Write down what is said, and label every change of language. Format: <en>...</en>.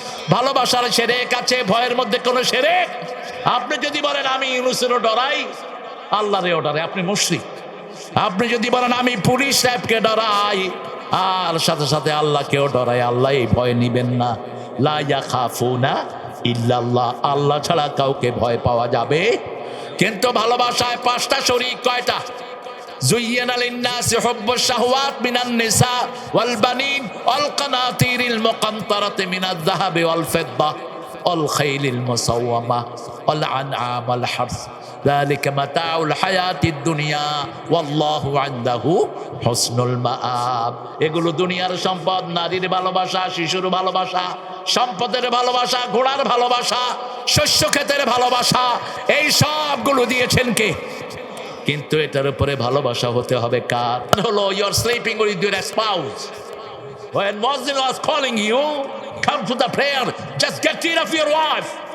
<bn>ভালোবাসার শিরক আছে, ভয়ের মধ্যে কোনো শিরক? আপনি যদি বলেন আমি ইউনূসেরও ডরাই, আল্লাহরেও ডরাই, আপনি মুশরিক। আপনি যদি বলেন আমি পুলিশ সাহেবকে ডরাই আর সাথে সাথে আল্লাহকেও ডরাই, আল্লাহ এই ভয় নিবেন না।</bn> <ar>লা ইয়াখাফুনা ইল্লাল্লাহ,</ar> <bn>আল্লাহ ছাড়া কাউকে ভয় পাওয়া যাবে। কিন্তু ভালোবাসায় পাঁচটা শরীক। কয়টা?</bn> <ar>زين للناس حب الشهوات من النساء والبنين والقناطير المقنطرة من الذهب والفضة والخيل المسومة والأنعام والحرث ذلك متاع الحياة الدنيا والله عنده حسن المآب।</ar> <bn>এগুলো দুনিয়ার সম্পদ, নারীর ভালোবাসা, শিশুর ভালোবাসা, সম্পদের ভালোবাসা, ঘোড়ার ভালোবাসা, শস্য ক্ষেতের ভালোবাসা, এই সবগুলো দিয়েছেন কে? কিন্তু এটার উপরে ভালোবাসা হতে হবে কার?</bn> <en>হলো you are sleeping with your spouse. When Muslim was calling you, come to the prayer, just get rid of your wife.</en>